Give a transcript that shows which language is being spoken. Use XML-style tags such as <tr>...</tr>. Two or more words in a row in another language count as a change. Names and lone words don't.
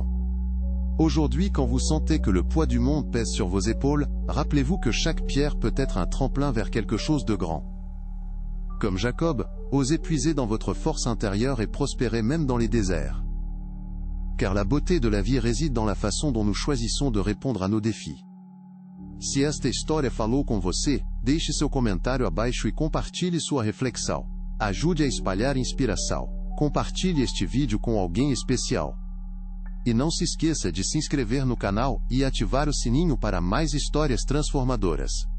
<fr>Aujourd'hui, quand vous sentez que le poids du monde pèse sur vos épaules, rappelez-vous que chaque pierre peut être un tremplin vers quelque chose de grand. Comme Jacob, osez puiser dans votre force intérieure et prospérer même dans les déserts. Car la beauté de la vie réside dans la façon dont nous choisissons de répondre à nos défis.</fr> <pt>Se esta história falou com você, deixe seu comentário abaixo e compartilhe sua reflexão. Ajude a espalhar inspiração. Compartilhe este vídeo com alguém especial. E não se esqueça de se inscrever no canal e ativar o sininho para mais histórias transformadoras.</pt>